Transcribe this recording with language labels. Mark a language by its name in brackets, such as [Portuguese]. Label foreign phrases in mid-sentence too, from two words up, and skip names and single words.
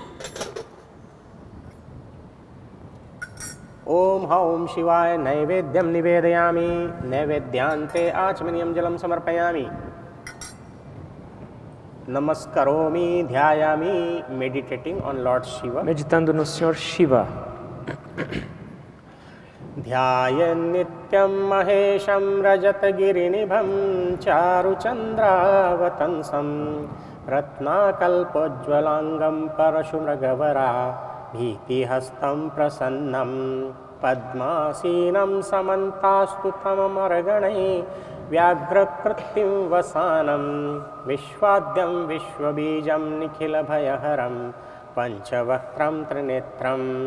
[Sanskrit] ॐ हौं शिवाय नैवेद्यं निवेदयामि. नैवेद्यान्ते आचमनीयं जलं समर्पयामि. नमस्करोमि ध्यायामि. [English] Meditating on Lord Shiva. [Portuguese] Meditando no Senhor Shiva. [Sanskrit] ध्यायन् नित्यं महेशं रजतगिरिनिभं चारुचन्द्रावतंसं रत्नाकल्पोज्ज्वलाङ्गं परशुमृगवरा भीतिहस्तं प्रसन्नं पद्मासीनं समन्तास्तुतममर्गणैः व्याघ्रकृत्तिं वसानं विश्वाद्यं विश्वबीजं निखिलभयहरं पञ्चवक्त्रं त्रिनेत्रम्।